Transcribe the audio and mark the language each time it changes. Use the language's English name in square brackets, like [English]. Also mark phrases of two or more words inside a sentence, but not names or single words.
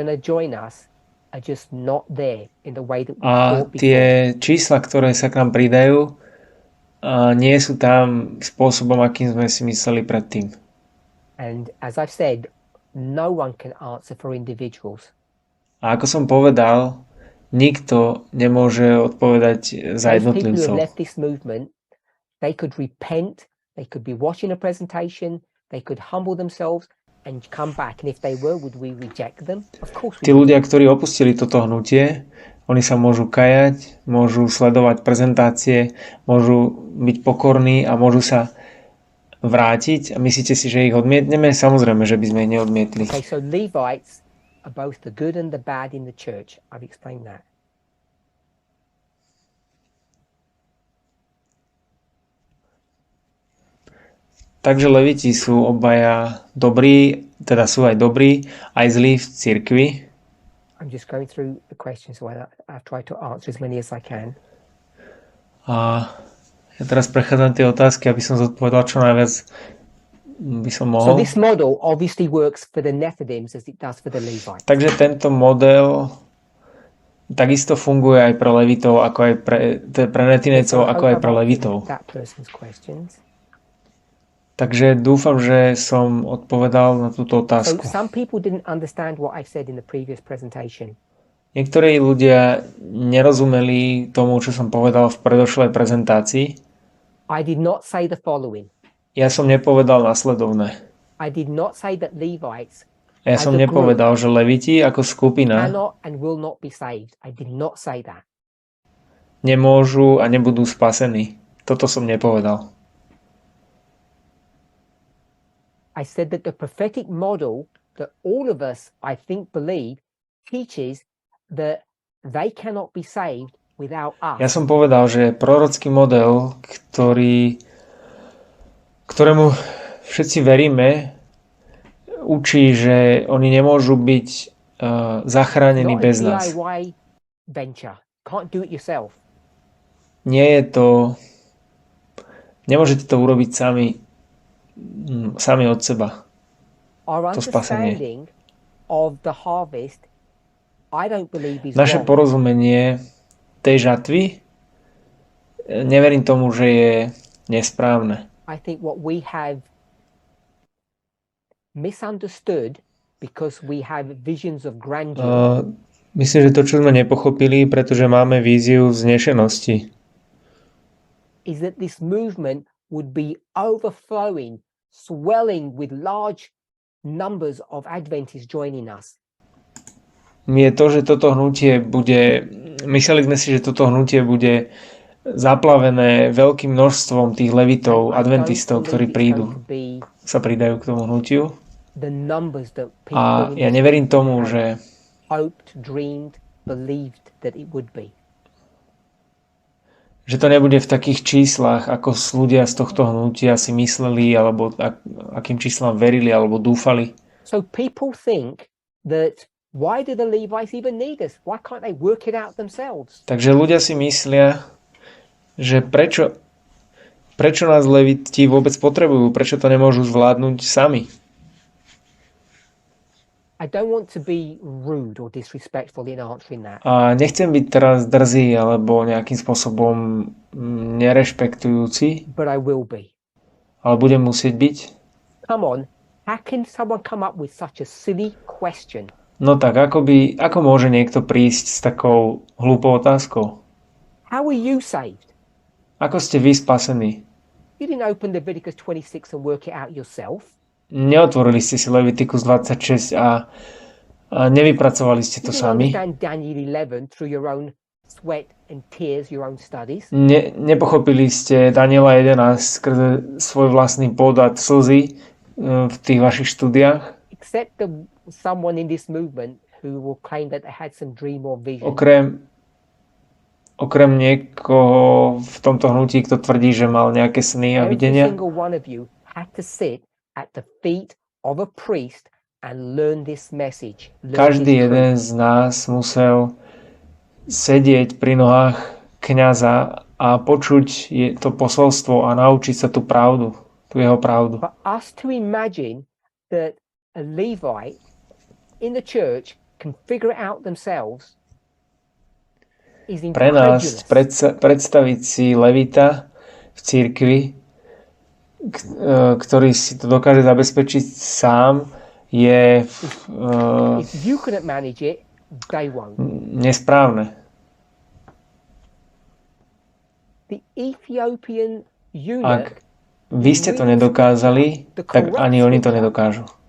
[Slovak] A tie čísla, ktoré sa k nám pridajú, nie sú tam spôsobom, akým sme si mysleli predtým. A ako som povedal, nikto nemôže odpovedať za jednotlivcov. [English] They could be watching a presentation, they could humble themselves and come back. And if they were, would we reject them? Of course we would. [Slovak] Tí ľudia, ktorí opustili toto hnutie, oni sa môžu kajať, môžu sledovať prezentácie, môžu byť pokorní a môžu sa vrátiť. A myslíte si, že ich odmietneme? Samozrejme, že by sme ich neodmietli. [English] Okay, so Levites are both the good and the bad in the church. I've explained that. [Slovak] Takže leviti sú obaja dobrí, teda sú aj dobrí, aj zlí v cirkvi. [English] I'm just going through the questions, so I've tried to answer as many as I can. [Slovak] A ja teraz prechádzam tie otázky, aby som zodpovedal čo najviac by som mohol. [English] So this model obviously works for the Nephilims as it does for the Levites. [Slovak] Takže tento model takisto funguje aj pre levitov, ako aj pre netinejcov, ako aj pre levitov. Takže dúfam, že som odpovedal na túto otázku. Niektorí ľudia nerozumeli tomu, čo som povedal v predošlej prezentácii. Ja som nepovedal nasledovné. Ja som nepovedal, že leviti ako skupina nemôžu a nebudú spasení. Toto som nepovedal. [English] I said that the prophetic model that all of us, I think, believe teaches that they cannot be saved without us. [Slovak] Ja som povedal, že prorocký model, ktorému všetci veríme, učí, že oni nemôžu byť zachránení bez nás. Nie je to... Nemôžete to urobiť sami od seba. To spasenie. [English] I don't believe is naše wrong. [Slovak] porozumenie tej žatvy, neverím tomu, že je nesprávne. [English] I think what we have misunderstood because we have visions of grandeur. [Slovak] Myslím, že to, čo sme nepochopili, pretože máme víziu vznešenosti, [English] is that this movement would be overflowing, swelling with large numbers of Adventists joining us. [Slovak] je to, že toto hnutie bude, mysleli sme si, že toto hnutie bude zaplavené veľkým množstvom tých levitov, adventistov, ktorí sa pridajú k tomu hnutiu. A ja neverím tomu, že [English] hoped, dreamed, believed that it would be. [Slovak] Že to nebude v takých číslach, ako ľudia z tohto hnutia si mysleli, alebo akým číslam verili, alebo dúfali. [English] So people think that why do the Levites even need us? Why can't they work it out themselves? [Slovak] Takže ľudia si myslia, že prečo nás leviti vôbec potrebujú, prečo to nemôžu zvládnuť sami. [English] I don't want to be rude or disrespectful in answering that. [Slovak] A nechcem byť teraz drzý alebo nejakým spôsobom nerešpektujúci. [English] But I will be. [Slovak] Ale budem musieť byť. [English] Come on, how can someone come up with such a silly question? [Slovak] No tak, ako môže niekto prísť s takou hlúpou otázkou? [English] How are you saved? [Slovak] Ako ste vy spasení? [English] You didn't open Leviticus 26 and work it out yourself. [Slovak] Neotvorili ste si Leviticus 26 a nevypracovali ste to sami. Nepochopili ste Daniela 11 skrze svoj vlastný pôd a slzy v tých vašich štúdiách. Okrem niekoho v tomto hnutí, kto tvrdí, že mal nejaké sny a videnia. [English] At the feet of a priest and learn this message. [Slovak] Každý jeden z nás musel sedieť pri nohách kňaza a počuť to posolstvo a naučiť sa tú pravdu, tú jeho pravdu. [English] For us to imagine that a Levite in the church can figure it out themselves is incredulous. [Slovak] Pre nás predstaviť si levita v cirkvi, ktorý si to dokáže zabezpečiť sám, je nesprávne. Ak vy ste to nedokázali, tak ani oni to nedokážu.